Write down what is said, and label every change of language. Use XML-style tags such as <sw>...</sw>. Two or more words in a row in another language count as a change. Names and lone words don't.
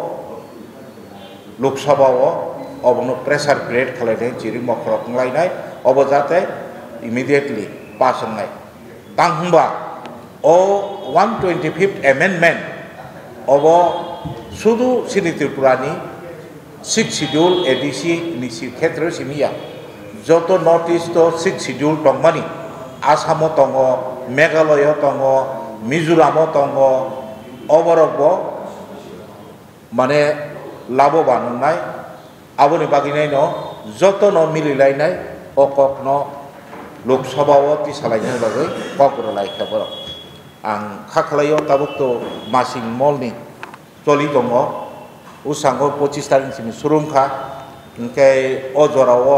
<brx>लोकसभाव अबनो</brx> <en>pressure create</en> <brx>खालायनाय जिरि मखरक लायनाय अब जाते इमिडिएटली पास होनाय तांबा ओ</brx> <en>125th amendment</en> <brx>अब शुधु सिनि त्रिपुरानि</brx> <en>6th schedule ADC</en> <brx>निसि क्षेत्र सिमिया जत नॉर्थ ईस्ट</brx> <en>6th schedule</en> <brx>दंमानि आसाम दङ मेघालय दङ मिजोराम दङ अबरबो माने लाभवान होनाय आबोनि बागिनाय न जतन मिलिलायनाय अककनो लोकसभाव ति सालायनो बागै कग्रलायखा बर आं खाखलायो ताबुकतो मासिं मलनि चलि दङ उसांगो 25 तारिखसिम सुरुमखा ओंखाय अजराव</brx>